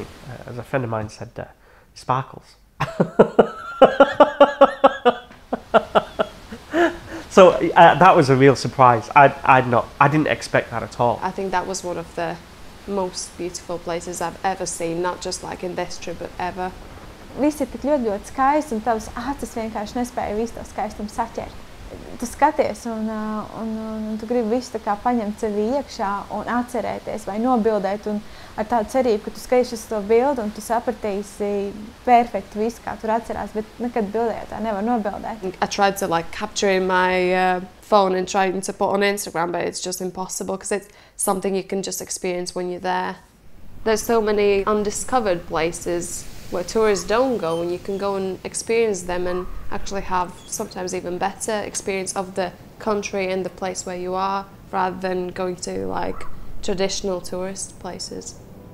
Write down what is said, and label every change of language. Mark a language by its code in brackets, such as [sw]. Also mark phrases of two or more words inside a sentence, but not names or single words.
[en] As a friend of mine said, sparkles. So that was a real surprise. I didn't expect that at all. I think that was one of the most beautiful places I've ever seen, not just like in this trip, but ever. [lv] Viss ir tik ļoti skaisti, un tavas acis vienkārši nespēja visu to skaistumu saķert. Tu skaties, un tu gribi visu tā kā paņemt sevi iekšā un atcerēties vai nobildēt, un ar tādu cerību, ka tu skaties uz to bildi un tu sapratīsi perfekti visu, kā tur atcerās, bet nekad bildē tā nevar nobildēt. [en] I tried to like capture in my phone and trying to put on Instagram, but it's just impossible because it's something you can just experience when you're there. There's so many undiscovered places where tourists don't go, and you can go and experience them and actually have sometimes even better experience of the country and the place where you are, rather than going to like traditional tourist places.